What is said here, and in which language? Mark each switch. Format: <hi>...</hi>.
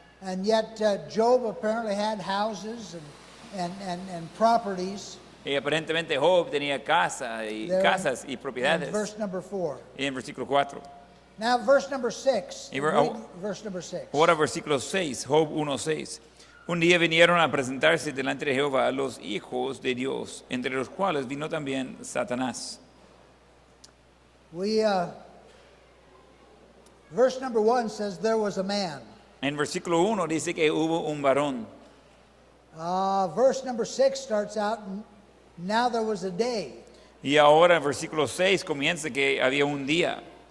<en>And yet Job apparently had houses and properties.</en> <es>Y aparentemente Job tenía casas y</es> <en>In</en> <es>propiedades.</es> <en>verse number 4.</en> <es>Y en versículo 4.</es> <en>Now verse number 6.</en> <es>Y</es> <en>Read verse number 6.</en> <es>Ahora versículo 6, Job 1:6. Un día vinieron a presentarse delante de Jehová los hijos de Dios, entre los cuales vino también Satanás.</es> <en>Verse number 1 says there was a man.</en> <es>En versículo 1 dice que hubo un varón.</es> <en>Verse number 6 starts out, now there was a day.</en> <es>Y ahora en versículo 6 comienza que había un día.</es>